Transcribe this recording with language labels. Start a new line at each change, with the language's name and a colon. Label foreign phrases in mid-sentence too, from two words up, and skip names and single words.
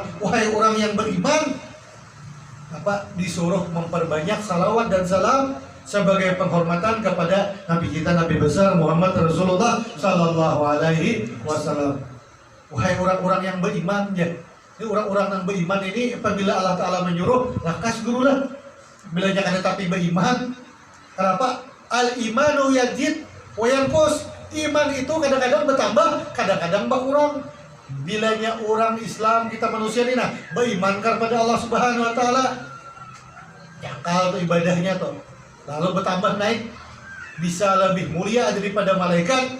Indonesian: Wahai orang yang beriman, disuruh memperbanyak salawat dan salam sebagai penghormatan kepada Nabi kita, Nabi besar Muhammad Rasulullah
Arabic: Sallallahu Alaihi Wasallam.
Indonesian: Wahai orang-orang yang beriman, ya.
Banjar: Ini orang-orang yang beriman ini apabila Allah Ta'ala menyuruh, lakas dulu lah. Bila jangan tapi beriman.
Indonesian: Kenapa?
Arabic: Al-imanu yajid wa yanqus.
Indonesian: Iman itu kadang-kadang bertambah, kadang-kadang berkurang.
Banjar: Bilanya orang Islam, kita manusia ini nah, beriman kepada Allah
Arabic: Subhanahu wa Ta'ala,
Banjar: cakal tuh ibadahnya tuh.
Indonesian: Lalu bertambah naik, bisa lebih mulia daripada malaikat.